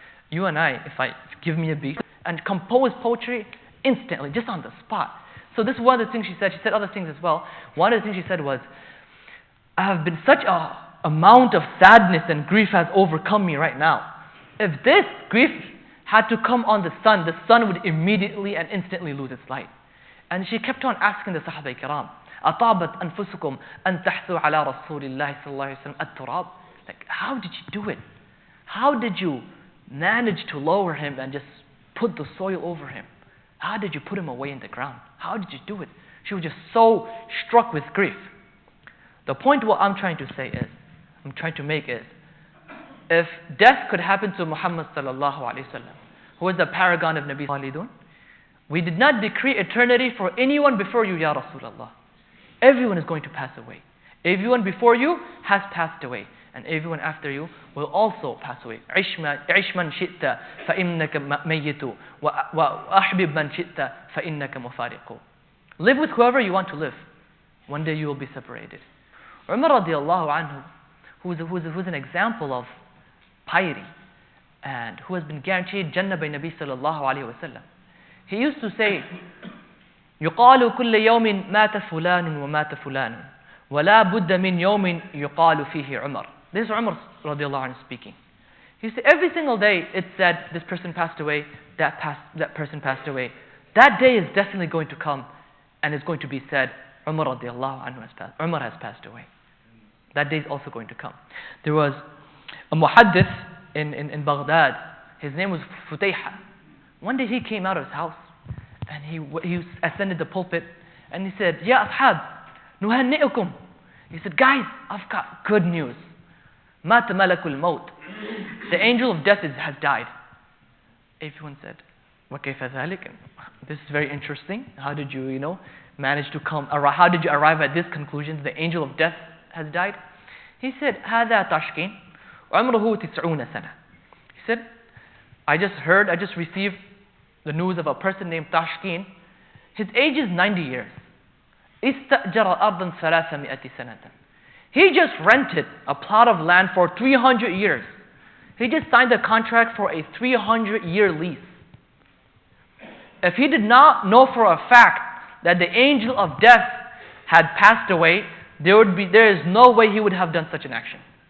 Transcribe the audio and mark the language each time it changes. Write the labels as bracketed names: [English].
[English] You and I, if give me a beat and compose poetry instantly, just on the spot. So this is one of the things she said. She said other things as well. One of the things she said was, I have been such a amount of sadness and grief has overcome me right now. If this grief had to come on the sun would immediately and instantly lose its light. And she kept on asking the Sahaba Kiram, [Arabic] أَطَابَتْ أَنفُسُكُمْ أَن تَحْثُوا عَلَى رَسُولِ اللَّهِ صلى الله عليه وسلم التُّرَابِ. [English] Like, how did you do it? How did you manage to lower him and just put the soil over him? How did you put him away in the ground? How did you do it? She was just so struck with grief. The point what I'm trying to make is, if death could happen to Muhammad sallallahu alaihi wasallam, who is the paragon of Nabi Khalidun, we did not decree eternity for anyone before you, Ya Rasulullah. Everyone is going to pass away. Everyone before you has passed away, and everyone after you will also pass away. [Arabic] عِشْ مَنْ شِئْتَ فَإِنَّكَ مَيِّتُ وَأَحْبِبْ مَنْ شِئْتَ فَإِنَّكَ مُفَارِقُ. [English] Live with whoever you want to live. One day you will be separated. Umar radiallahu anhu, who's an example of piety and who has been guaranteed Jannah by Nabi sallallahu alayhi wa sallam. He used to say, [Arabic] يُقَالُ كُلَّ يَوْمٍ مَاتَ فُلَانٌ وَمَاتَ فُلَانٌ وَلَا بُدَّ مِنْ يَوْمٍ يُقَالُ فِيهِ عُمَرٌ. [English] This is Umar radiallahu anhu speaking. He said, every single day it said, this person passed away, that person passed away. That day is definitely going to come and it's going to be said, Umar radiallahu anhu has passed away. That day is also going to come. There was a muhaddith in Baghdad. His name was Futayha. One day he came out of his house and he ascended the pulpit and he said, [Arabic] Ya ashab, nuhanni'ukum. [English] He said, guys, I've got good news. [Arabic] Mat malakul maut. [English] The angel of death has died. Everyone said, [Arabic] wa kayfa dhalik? [English] This is very interesting. How did you, manage to how did you arrive at this conclusion? The angel of death has died? He said, [Arabic] هذا تشكين عمره 90 سنة. [English] He said, I just received the news of a person named Tashkeen. His age is 90 years. [Arabic] استأجر أرضا 300 سنة. [English] He just rented a plot of land for 300 years. He just signed a contract for a 300-year lease. If he did not know for a fact that the angel of death had passed away, there is no way he would have done such an action.